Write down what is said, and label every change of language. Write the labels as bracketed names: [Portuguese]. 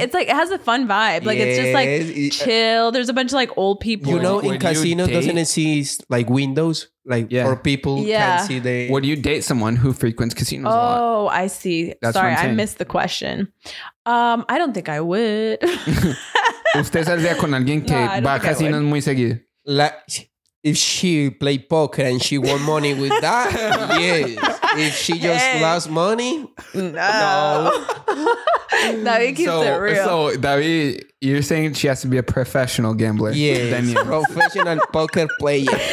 [English] It's like, it has a fun vibe. Like, it's just like chill. There's a bunch of like old people. You know, in casino, doesn't it see like windows? Like for people can see the... Would you date someone who frequents casinos a lot? Oh, I see. Sorry, I missed the question. I don't think I would. [Spanish] ¿Usted saldría con alguien que va a casinos muy seguido? [English] If she play poker and she won money with that, yes. If she just lost money, no. David keeps it real. So, David, you're saying she has to be a professional gambler? Yes, professional poker player.